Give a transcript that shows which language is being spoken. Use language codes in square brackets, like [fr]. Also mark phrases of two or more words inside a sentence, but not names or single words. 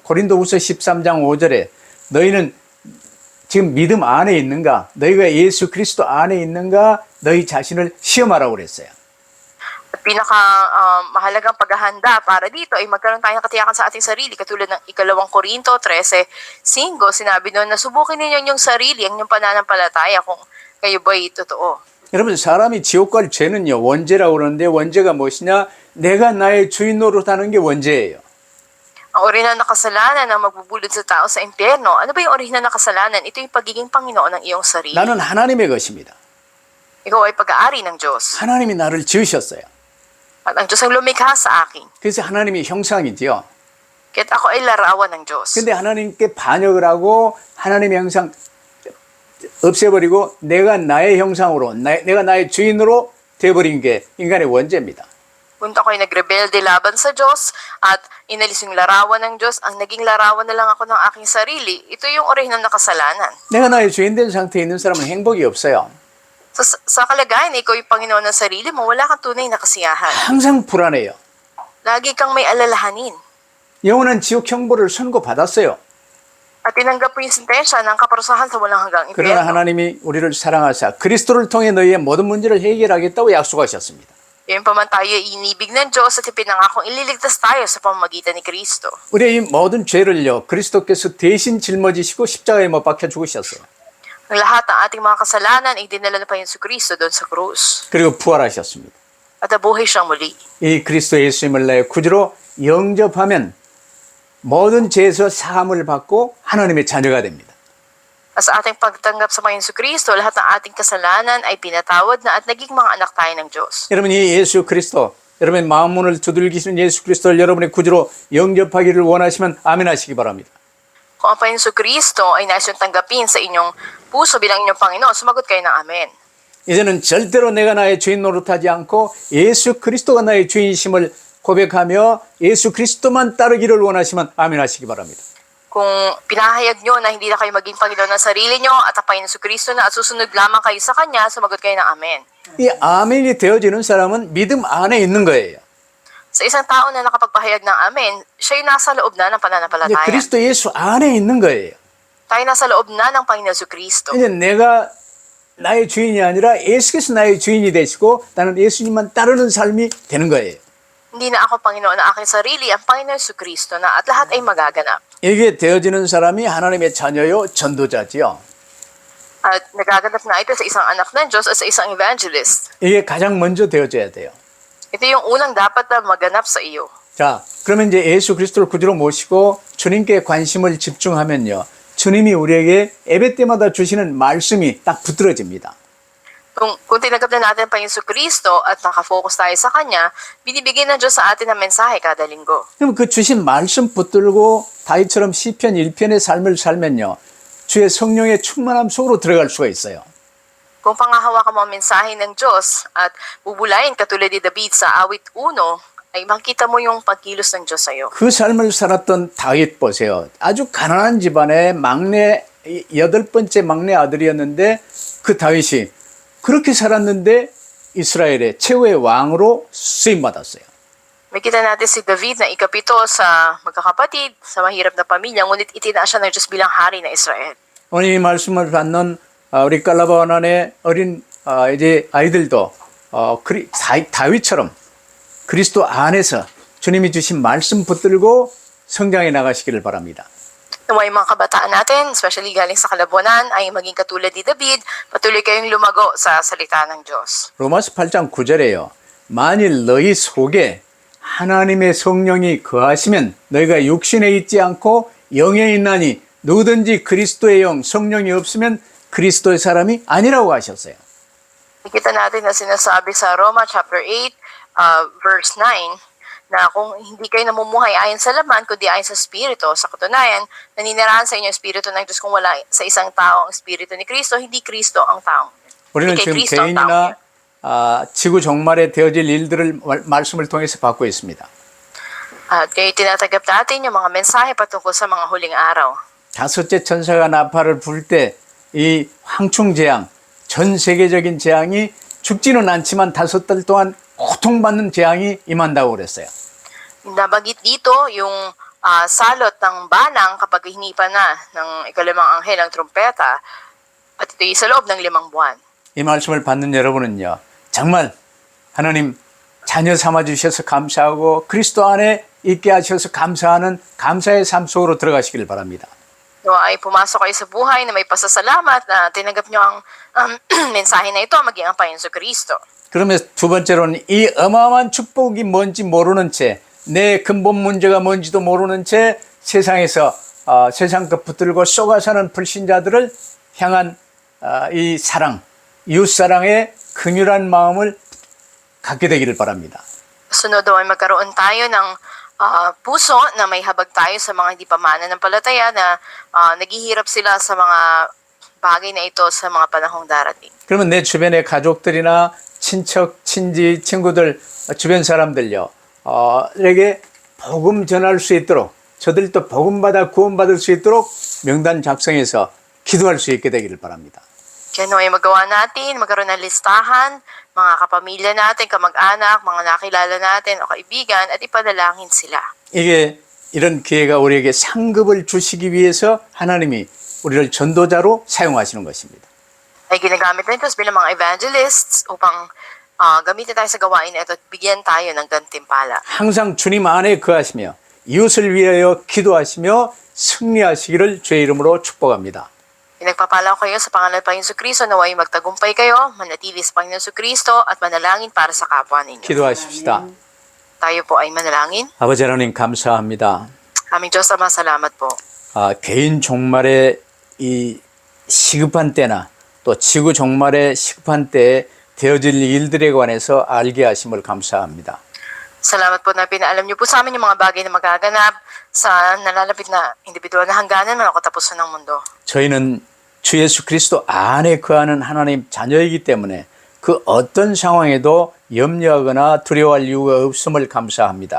[ko] 고린도후서 13장 5절에 너희는 지금 믿음 안에 있는가? 너희가 예수 그리스도 안에 있는가? 너희 자신을 시험하라고 그랬어요. [tl] At mahalagang paghahanda para dito ay magkaroon tayo ng katiyakan sa ating sarili. Katulad ng 2 Korinto 13:5, sinabi doon na subukin ninyo yung sarili, ang inyong pananampalataya kung kayo ba'y totoo. [ko] 여러분 사람이 지옥 갈 죄는요. 원죄라고 그러는데 원죄가 무엇이냐? 내가 나의 주인 노릇하는 게 원죄예요. [tl] Ang orihinal na kasalanan na magbubulod sa tao sa impyerno, ano ba yung orihinal na kasalanan? Ito yung pagiging Panginoon ng iyong sarili. [ko] 나는 하나님의 것입니다. [tl] Ikaw ay pag-aari ng Diyos. [ko] 하나님이 나를 지으셨어요. [tl] At ang Diyos ang lumikha sa akin. [ko] 그래서 하나님이 형상이지요. [tl] Kaya't ako ay larawan ng Diyos. [ko] 근데 하나님께 반역을 하고 하나님의 형상 없애버리고 내가 나의 형상으로, 내가 나의 주인으로 되어버린 게 인간의 원죄입니다. [tl] Kung ako'y nagrebelde laban sa Diyos at inalis yung larawan ng Diyos, ang naging larawan na lang ako ng aking sarili, ito yung orihinal na kasalanan. [ko] 내가 나의 주인 된 상태에 있는 사람은 행복이 없어요. [tl] Sa kalagayan, ikaw yung Panginoon ng sarili mo, wala kang tunay na kasiyahan. [ko] 항상 불안해요. [tl] Lagi kang may alalahanin. [ko] 영원한 지옥 형벌을 선고받았어요. [tl] At tinanggap mo yung sentensya ng kaparusahan sa walang hanggang [ko] 그러나 [tl] impyerno. [ko] 하나님이 우리를 사랑하사 그리스도를 통해 너희의 모든 문제를 해결하겠다고 약속하셨습니다. [tl] Yun pa man tayo inibig ng Diyos at ipinangakong ililigtas tayo sa pamamagitan ni Kristo. [ko] 우리의 이 모든 죄를요 그리스도께서 대신 짊어지시고 십자가에 못 박혀 죽으셨어요. [tl] Ang lahat ng ating mga kasalanan ay dinala na pa yun sa Kristo doon sa krus. [ko] 그리고 부활하셨습니다. [tl] At nabuhay siyang muli. [ko] 이 그리스도 예수님을 나의 구주로 영접하면 모든 죄에서 사함을 받고 하나님의 자녀가 됩니다. [tl] At sa ating pagtanggap sa Panginoon Kristo, lahat ng ating kasalanan ay pinatawad na at naging mga anak tayo ng Diyos. [ko] 여러분 이 예수 그리스도 여러분의 마음 문을 두들기시는 예수 그리스도를 여러분의 구주로 영접하기를 원하시면 아멘 하시기 바랍니다. [tl] Kung ang Panginoon Kristo ay nais yung tanggapin sa inyong puso bilang inyong Panginoon, sumagot kayo ng amen. [ko] 이제는 절대로 내가 나의 주인 노릇하지 않고 예수 그리스도가 나의 주인심을 고백하며 예수 그리스도만 따르기를 원하시면 아멘 하시기 바랍니다. [tl] Kung pinahayag nyo na hindi na kayo maging Panginoon ng sarili nyo at ang Panginoon Kristo na at susunod lamang kayo sa Kanya, sumagot kayo ng amen. [ko] 이 아멘이 되어지는 사람은 믿음 안에 있는 거예요. [tl] Sa isang tao na nakapagpahayag ng amen, siya yung nasa loob na ng [ko] 이제 [tl] pananampalataya. [ko] 그리스도 예수 안에 있는 거예요. [tl] Tayo nasa loob na ng Panginoon Kristo. [ko] 이제 내가 나의 주인이 아니라 예수께서 나의 주인이 되시고 나는 예수님만 따르는 삶이 되는 거예요. [tl] Hindi na ako Panginoon ng aking sarili, ang Panginoon Kristo na at lahat ay magaganap. [ko] 이게 되어지는 사람이 하나님의 자녀요 전도자지요. [tl] At nagaganap na ito sa isang anak ng Diyos at sa isang evangelist. [ko] 이게 가장 먼저 되어져야 돼요. [tl] Ito yung unang dapat na maganap sa iyo. [ko] 자, 그러면 이제 예수 그리스도를 구주로 모시고 주님께 관심을 집중하면요. 주님이 우리에게 예배 때마다 주시는 말씀이 딱 붙들어집니다. [tl] Kung tinanggap na natin ang Panginoon Kristo at nakafocus tayo sa Kanya, binibigyan ng Diyos sa atin ng mensahe kada linggo. [ko] 그럼 그 주신 말씀 붙들고 다윗처럼 시편 1편의 삶을 살면요. 주의 성령의 충만함 속으로 들어갈 수가 있어요. [tl] Kung pangahawakan mo ang mensahe ng Diyos at bubulayin katulad ni David sa awit 1, ay makita mo yung pagkilos ng Diyos sa iyo. [ko] 그 삶을 살았던 다윗 보세요. 아주 가난한 집안의 막내, 8번째 막내 아들이었는데 그 다윗이 그렇게 살았는데 이스라엘의 최후의 왕으로 쓰임받았어요. [tl] Makita natin si David na ikapito sa magkakapatid, sa mahirap na pamilya, ngunit itinaas siya ng Diyos bilang hari ng Israel. [ko] 오늘 이 말씀을 받는 우리 깔라바완의 어린 이제 아이들도 다윗처럼 그리스도 안에서 주님이 주신 말씀 붙들고 성장해 나가시기를 바랍니다. [tl] Naway mga kabataan natin, especially galing sa kalabunan, ay maging katulad ni David, patuloy kayong lumago sa salita ng Diyos. [ko] 로마서 8장 9절에요. 만일 너희 속에 하나님의 성령이 거하시면 너희가 육신에 있지 않고 영에 있나니 누구든지 그리스도의 영, 성령이 없으면 그리스도의 사람이 아니라고 하셨어요. [tl] Nakita natin na sinasabi sa Roma chapter 8, verse 9, na kung hindi kayo namumuhay ayon sa laman, kundi ayon sa Espiritu, sa katunayan, naninirahan sa inyo ang Espiritu ng Diyos. Kung wala sa isang tao ang Espiritu ni Kristo, hindi Kristo ang tao. [ko] 우리는 [tl] Hindi kay [ko] 지금 [tl] Kristo ang tao. [ko] 개인이나 지구 종말에 되어질 일들을 말씀을 통해서 받고 있습니다. [tl] At kayo tinatanggap natin yung mga mensahe patungkol sa mga huling araw. [ko] 다섯째 천사가 나팔을 불 때 이 황충 재앙, 전 세계적인 재앙이 죽지는 않지만 5달 동안 고통받는 재앙이 임한다고 그랬어요. [tl] Nabanggit dito yung salot ng balang kapag hinipa na ng ikalimang anghel ang trumpeta at ito'y sa loob ng 5 buwan. [ko] 이 말씀을 받는 여러분은요. 정말 하나님 자녀 삼아 주셔서 감사하고 그리스도 안에 있게 하셔서 감사하는 감사의 삶 속으로 들어가시길 바랍니다. [tl] Ay pumasok kayo sa buhay na may pasasalamat na tinanggap nyo ang mensahe na ito maging ang Panginoon Kristo. [ko] 그러면서 두 번째로는 이 어마어마한 축복이 뭔지 모르는 채 내 근본 문제가 뭔지도 모르는 채 세상에서 세상 것 붙들고 쏘가 사는 불신자들을 향한 이 사랑, 이웃사랑의 긍휼한 마음을 갖게 되기를 바랍니다. [tl] Sunod ay magkaroon tayo ng puso na may habag tayo sa mga hindi pa mananampalataya na naghihirap sila sa mga bagay na ito sa mga panahong darating. [ko] 그러면 내 주변의 가족들이나 친척, 친지, 친구들, 주변 사람들요, 에게 복음 전할 수 있도록, 저들도 복음받아 구원받을 수 있도록 명단 작성해서 기도할 수 있게 되기를 바랍니다. [tl] Kaya ay magawa natin, magkaroon ng listahan, mga kapamilya natin, kamag-anak, mga nakilala natin o kaibigan, at ipadalangin sila. [ko] 이게 이런 기회가 우리에게 상급을 주시기 위해서 하나님이 우리를 전도자로 사용하시는 것입니다. [tl] Ay ginagamit na ito bilang mga evangelists upang gamitin tayo sa gawain na ito at bigyan tayo ng gantimpala. [ko] 항상 주님 안에 거하시며 이웃을 위하여 기도하시며 승리하시기를 주의 이름으로 축복합니다. [tl] Pinagpapala ko kayo sa pangalan ng Panginoon Jesucristo na naway magtagumpay kayo, manatili sa Panginoon Jesucristo at manalangin para sa kapwa ninyo. [ko] 기도하십시다. [tl] Tayo po ay manalangin. [ko] 아버지 하나님 감사합니다. [tl] Aming Diyos Ama, salamat po. [ko] 개인 종말의 이 시급한 때나 또 지구 종말의 시급한 때에 되어질 일들에 관해서 알게 하심을 감사합니다. [tl] Salamat po na pinaalam niyo po sa amin yung mga bagay na magaganap sa nalalapit na individual na hangganan man o katapusan ng mundo. [ko] 저희는 주 예수 그리스도 안에 거하는 하나님 자녀이기 때문에 그 어떤 상황에도 염려하거나 두려워할 이유가 없음을 감사합니다.